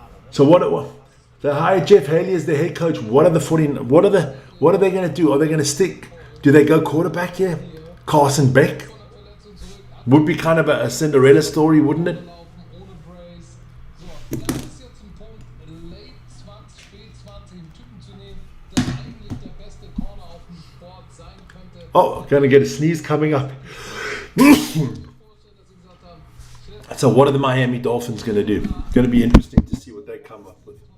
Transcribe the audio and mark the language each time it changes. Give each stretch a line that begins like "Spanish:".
English: So they hired Jeff Haley as their head coach. What are they going to do? Are they going to stick? Do they go quarterback here? Carson Beck? Would be kind of a Cinderella story, wouldn't it?
German: Ohne Brace. So, das ist jetzt ein Punkt,
English: late 20,
German: spät 20 einen Typen zu nehmen, der eigentlich der beste Corner auf dem Board sein könnte.
English: Oh, gonna get a sneeze coming up. So what are the Miami Dolphins going to do? It's going to be interesting to see what they come up with.